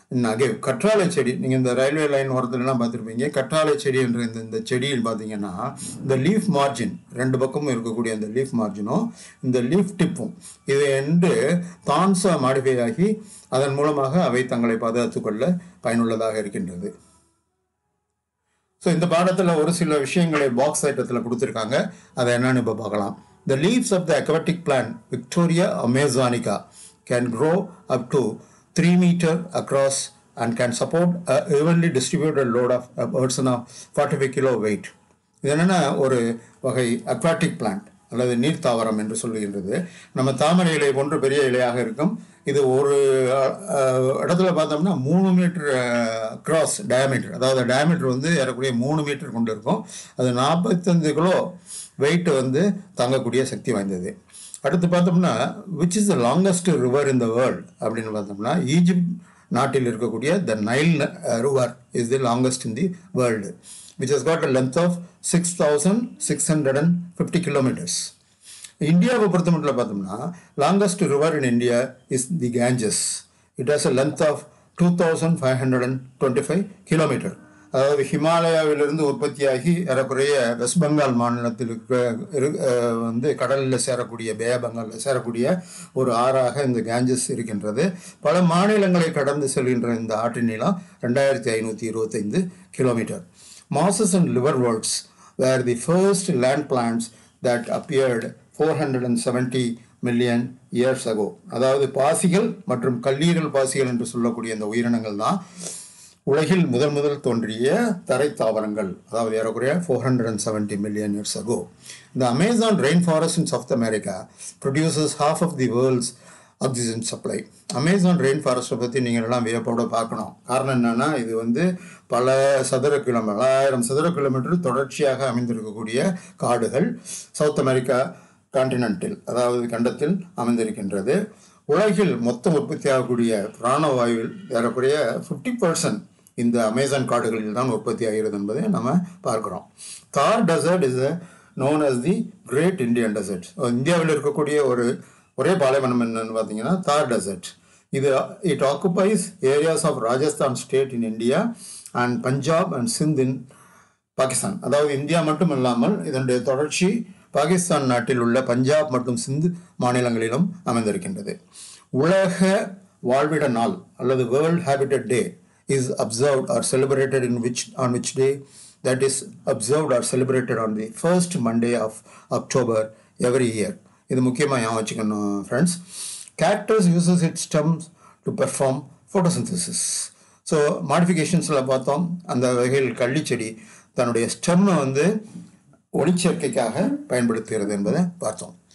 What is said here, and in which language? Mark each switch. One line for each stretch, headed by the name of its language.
Tamil: Agave கற்றாழை செடி, நீங்கள் இந்த ரயில்வே லைன் ஓரத்துலலாம் பார்த்துருப்பீங்க. கற்றாழை செடி என்ற இந்த செடியில் பார்த்தீங்கன்னா இந்த லீஃப் மார்ஜின், ரெண்டு பக்கமும் இருக்கக்கூடிய அந்த லீஃப் மார்ஜினும் இந்த லீஃப் டிப்பும் இது என்று தான்ஸா மாடிஃபை ஆகி அதன் மூலமாக அவை தங்களை பாதுகாத்துக் கொள்ள பயனுள்ளதாக இருக்கின்றது. ஸோ இந்த பாடத்தில் ஒரு சில விஷயங்களை பாக்ஸ் ஐட்டத்தில் கொடுத்துருக்காங்க. அதை என்னன்னு இப்போ பார்க்கலாம்.
English: The leaves of the aquatic plant Victoria amazonica can grow up to 3 meters across and can support a evenly distributed load of a person of 45 kilo weight.
Tamil: இது என்னென்னா ஒரு வகை அக்வாட்டிக் பிளான்ட் அல்லது நீர் தாவரம் என்று சொல்லுகின்றது. நம்ம தாமரை இலை போன்ற பெரிய இலையாக இருக்கும். இது ஒரு இடத்துல பார்த்தோம்னா 3 மீட்டர் கிராஸ் டயாமீட்டர், அதாவது டயாமீட்டர் வந்து ஏறக்கூடிய 3 மீட்டர் கொண்டு இருக்கும். அது 45 கிலோ வெயிட் வந்து தாங்கக்கூடிய சக்தி வாய்ந்தது. அடுத்து பார்த்தோம்னா
English: which is the longest river in the world
Tamil: அப்படின்னு பார்த்தோம்னா ஈஜிப்ட் நாட்டில் இருக்கக்கூடிய
English: The Nile river is the longest in the world, which has got a length of 6,650 kilometers.
Tamil: இந்தியாவை பொறுத்த மட்டும் பார்த்தோம்னா
English: Longest river in India is the Ganges. It has a length of 2,525 kilometre.
Tamil: அதாவது ஹிமாலயாவிலிருந்து உற்பத்தியாகி ஏறக்குறைய வெஸ்ட் பெங்கால் மாநிலத்தில் வந்து கடலில் சேரக்கூடிய பே பெங்காலில் சேரக்கூடிய ஒரு ஆறாக இந்த கேஞ்சஸ் இருக்கின்றது. பல மாநிலங்களை கடந்து செல்கின்ற இந்த ஆற்றின் நீளம் 2,525 kilometre.
English: Mosses and liverworts were the first land plants that appeared 470 million years ago.
Tamil: அதாவது பாசிகள் மற்றும் கல்லீரல் பாசிகள் என்று சொல்லக்கூடிய இந்த உயிரினங்கள் தான் உலகில் முதல் தோன்றிய தரை தாவரங்கள், அதாவது ஏறக்குறைய
English: 470 million years ago. The Amazon rainforest in South America produces half of the world's oxygen supply.
Tamil: Amazon rain ஃபாரஸ்ட்டை பற்றி நீங்கள் எல்லாம் வியப்போட பார்க்கணும். காரணம் என்னென்னா இது வந்து பல சதுர கிலோமீட்டர் 1000 சதுர கிலோமீட்டர் தொடர்ச்சியாக அமைந்திருக்கக்கூடிய காடுகள் சவுத் அமெரிக்கா கான்டினென்டில், அதாவது கண்டத்தில் அமைந்திருக்கின்றது. உலகில் மொத்தம் உற்பத்தியாகக்கூடிய பிராணவாயுவில் ஏறக்குறைய 50% இந்த அமேசான் காடுகளில் தான் உற்பத்தி ஆகிறது என்பதை நம்ம பார்க்குறோம்.
English: Thar desert is known as the great Indian desert.
Tamil: இந்தியாவில் இருக்கக்கூடிய ஒரே பாலைவனம் என்னன்னு பார்த்தீங்கன்னா தார் dessert.
English: It occupies areas of Rajasthan state in India and Punjab and Sindh in Pakistan.
Tamil: அதாவது இந்தியா மட்டும் இல்லாமல் இதனுடைய தொடர்ச்சி பாகிஸ்தான் நாட்டில் உள்ள பஞ்சாப் மற்றும் சிந்த் மாநிலங்களிலும் அமைந்திருக்கின்றது. உலக வாழ்விட நாள் அல்லது
English: World habitat day is observed or celebrated on which day? That is observed or celebrated on the first Monday of October every year.
Tamil: இது முக்கியமாக ஞாபகம் வச்சுக்கணும் friends.
English: Cactus uses its stems to perform photosynthesis.
Tamil: So மாடிஃபிகேஷன்ஸில் பார்த்தோம், அந்த வகையில் கள்ளிச்செடி தன்னுடைய ஸ்டெம்மை வந்து ஒளிச்சேர்க்கைக்காக பயன்படுத்துகிறது என்பதை பார்த்தோம்.